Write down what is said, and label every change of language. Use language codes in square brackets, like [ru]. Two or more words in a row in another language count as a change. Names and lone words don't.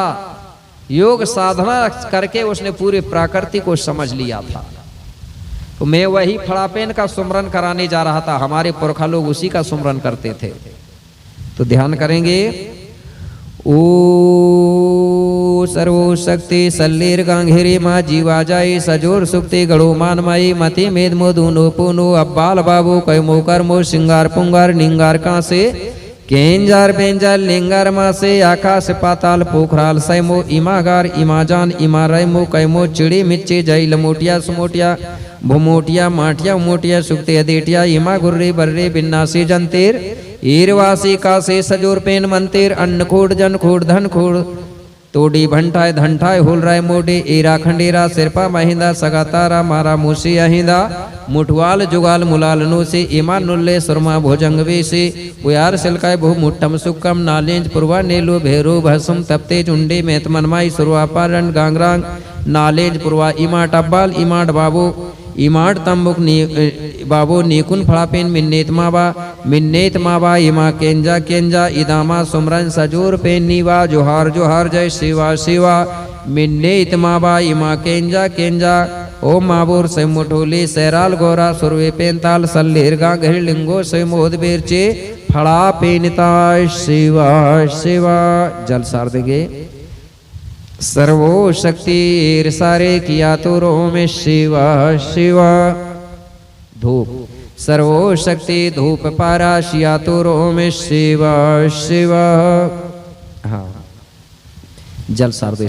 [hi] योग साधना करके उसने पूरे प्रकृति को समझ लिया था। तो मैं वही फड़ापेन का सुमरन कराने जा रहा था। हमारे पुरखा लोग उसी का सुमरन करते थे। तो ध्यान करेंगे। [gon] ओ सर्वो शक्ति सल्लेर गांघेरे माँ जीवा जाए सजोर सुक्ति गड़ो मान माई मति मेद मोदूनो पुनो अब्बाल बाबू कैमो कर्मो सिंगार पुंगार निंगार कांसे केंजार बेंजार लिंगार मासे आकाश पाताल पोखराल सैमो इमागार इमाजान इमारैमो कैमो चिड़ी मिच्ची जय लमोटिया सुमोटिया भुमोटिया माटिया मोटिया सुक्ति अदेटिया इमा गुर्रे बर्रे बिन्नासी जंतेर ईरवासी कासे सजोर पेन मंतेर अन्न खोड़ जन खोड़ धन खोड़ तोड़ी भंटाए धंटाए होल राय मोटे एरा खंडेरा सिरपा महिंदा सगातारा मारा मूसी अहिंदा मुठवाल जुगाल मुलाल नो से इमा नुल्ले सुरमा भोजंगवे से उयार सिलकाय बहु मुट्टम सुक्कम नालेंज पुरवा नेलो भेरो भसुम तपते चुंडे मेहतमनमाई सुरवा पारण गांगरांग नालेंज पुरवा इमा टब्बाल इमाड बाबू इमाड तम्बुक बाबो नीकुन फड़ापेन मिन्नेत माबा इमा केंजा केंजा इदामा सुमरन सजूर पेन नीवा जोहार जोहार जय शिवा शिवा मिन्नेत माबा इमा केंजा केंजा ओम माबोर से मुठोली सैराल गोरा सुरवे पेंताल सल्लेर गांघिर लिंगो से मोद बेरचे फड़ा पेनता शिवा शिवा जल सार देंगे सर्वो शक्ति सारे किया तो रो में शिवा शिवा धूप सर्वो शक्ति धूप पारा शिया तो रो में शिवा शिवा। [hi] हाँ जल सार दो।